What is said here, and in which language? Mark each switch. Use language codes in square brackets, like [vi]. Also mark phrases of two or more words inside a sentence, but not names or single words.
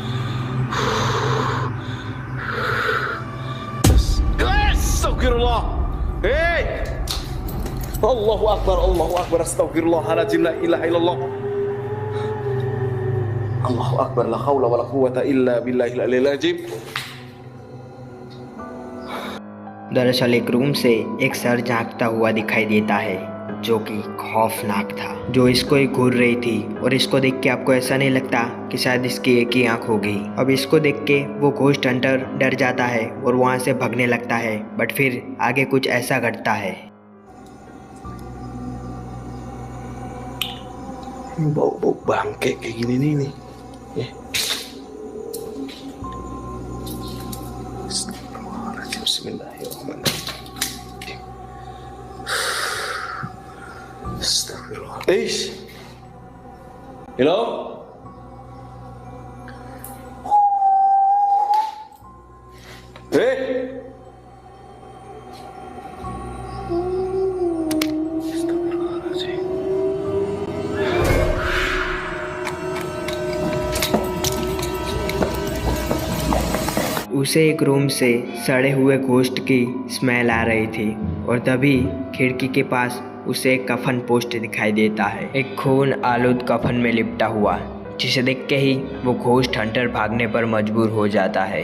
[ar] أستغفر الله. Hey! الله أكبر، الله أكبر. أستغفر الله العظيم. لا إله إلا الله. الله أكبر. لا حول ولا قوة إلا بالله العلي العظيم. [hi] दरअसल एक रूम से एक सर झांकता हुआ दिखाई देता है जो कि खौफनाक था, जो इसको ही घूर रही थी। और इसको देख के आपको ऐसा नहीं लगता कि शायद इसकी एक ही आंख होगी। अब इसको देख के वो [en] ghost hunter [hi] डर जाता है और वहाँ से भागने लगता है, बट फिर आगे कुछ ऐसा घटता है। [id] Bau-bau bangke kayak gini nih. Ya. [ar] أستغفر الله العظيم. بسم الله الرحمن الرحيم. أستغفر الله. [en] Hello? Hey! [ar] أستغفر الله العظيم. [hi] उसे एक रूम से सड़े हुए घोस्ट की स्मेल आ रही थी और तभी खिड़की के पास उसे एक कफन पोस्ट दिखाई देता है, एक खून आलूद कफन में लिपटा हुआ, जिसे देख के ही वो [en] ghost hunter [hi] भागने पर मजबूर हो जाता है।